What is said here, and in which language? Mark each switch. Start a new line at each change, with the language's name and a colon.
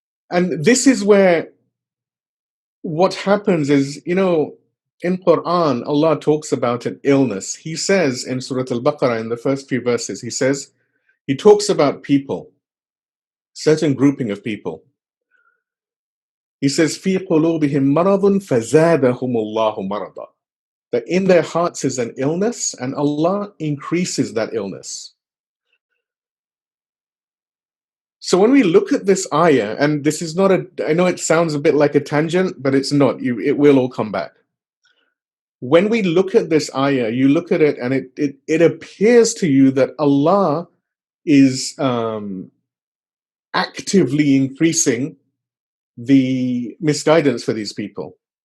English: And this is where what happens is, in Quran, Allah talks about an illness. He says in Surah Al-Baqarah, in the first few verses, he talks about people, certain grouping of people. He says,
Arabic: فِي قُلُوبِهِمْ مَرَضٌ فَزَادَهُمُ اللَّهُ مَرَضًا.
English: That in their hearts is an illness, and Allah increases that illness. So when we look at this ayah, and this is not I know it sounds a bit like a tangent, but it's not. It will all come back. When we look at this ayah, you look at it and it appears to you that Allah is actively increasing the misguidance for these people.